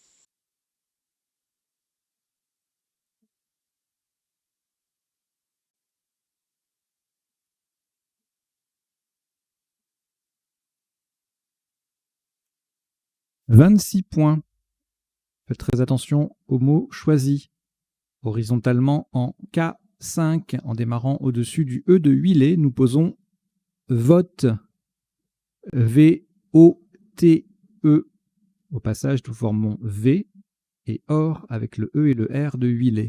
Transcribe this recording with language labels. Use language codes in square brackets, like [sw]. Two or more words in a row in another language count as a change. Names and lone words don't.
[fr] « 26 points. Faites très attention aux mots choisis. Horizontalement en K5, en démarrant au-dessus du E de huilé, nous posons vote. V-O-T-E. Au passage, nous formons V et OR avec le E et le R de huilé.